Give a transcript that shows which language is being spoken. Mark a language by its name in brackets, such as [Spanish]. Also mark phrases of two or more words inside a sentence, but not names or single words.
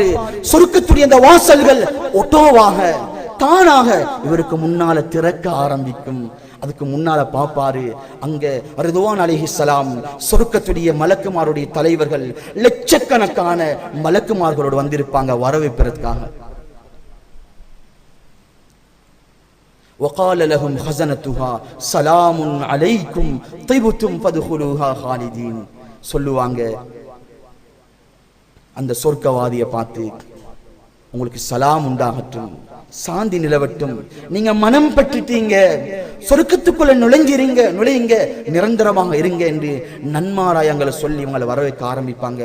[Tamil] சொர்க்கத்துடைய அந்த வாசல்கள் ஒட்டோவாக தானாக இவருக்கு முன்னால திறக்க ஆரம்பிக்கும். அதுக்கு முன்னால பாப்பாரு, அங்க ரிதுவான் அலைஹிஸ்ஸலாம் சொர்க்கத்துடைய மலக்குமாருடைய தலைவர்கள் லட்சக்கணக்கான மலக்குமார்களோடு வந்திருப்பாங்க வரவேற்பதற்காக. [Arabic] وقال لهم خزنتها سلام عليكم طيبتم فادخلوها خالدين. [Tamil] சொல்லுவாங்க அந்த சொர்க்கவாதியை பார்த்து, உங்களுக்கு சலாம் உண்டாகட்டும், சாந்தி நிலவட்டும், நீங்க மனம் பற்றிட்டீங்க, சொர்க்கத்துக்குள்ள நுழையுங்க, நிரந்தரமாக இருங்க என்று நன்மாராயங்களை சொல்லி இவங்களை வரவேற்க ஆரம்பிப்பாங்க.